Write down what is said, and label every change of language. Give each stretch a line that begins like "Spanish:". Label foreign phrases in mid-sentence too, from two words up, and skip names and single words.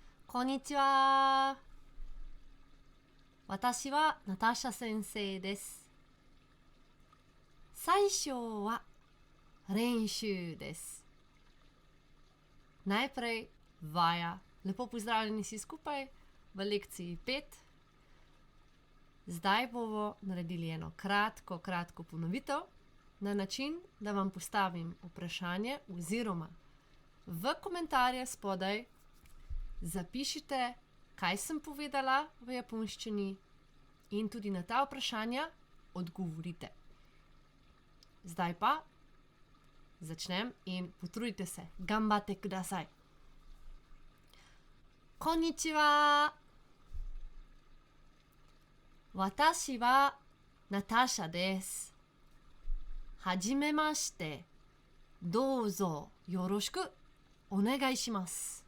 Japanese: こんにちは。私はナターシャ先生です。最初は練習です。
Slovenian: Najprej vaja. Lepo pozdravljeni vsi skupaj v lekciji 5. Zdaj bomo naredili eno kratko ponovitev na način, da vam postavim vprašanje oziroma v komentarje spodaj zapišite, kaj sem povedala v japonščini in tudi na ta vprašanja odgovorite. Zdaj pa začnem in potrudite se.
Japanese: 頑張ってください. こんにちは。私はナターシャです。はじめまして。どうぞよろしくお願いします。